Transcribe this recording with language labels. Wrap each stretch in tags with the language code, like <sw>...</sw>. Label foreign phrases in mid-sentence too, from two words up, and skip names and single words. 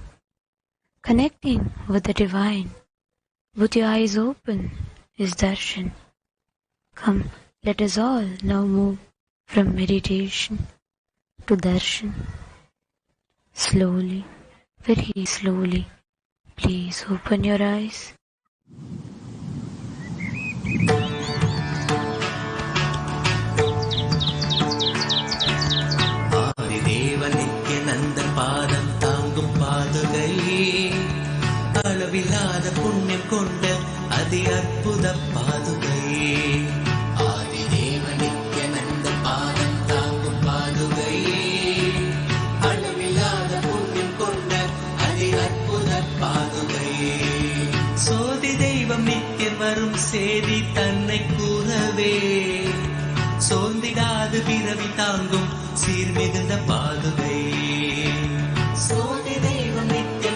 <en>Connecting with the divine with your eyes open is darshan. Come, let us all now move from meditation to darshan. Slowly, very slowly, please open your eyes.</en> <ta>நித்யானந்த பாதம் தாங்கும் பாதுகை அளவில்லாத புண்ணியம் கொண்ட அடி அற்புத பாதுகை ஆதிதேவ நித்யானந்த பாதம் தாங்கும் பாதுகை அளவில்லாத புண்ணியம் கொண்ட அடி அற்புத பாதுகை சோதி தெய்வம் நித்யன் வரும் செடி தன்னை குறவே சொந்திடது பிறவி தாங்கும் சீர்மிகுந்த பாதுகை சோதி தெய்வம் நித்தியம்</ta>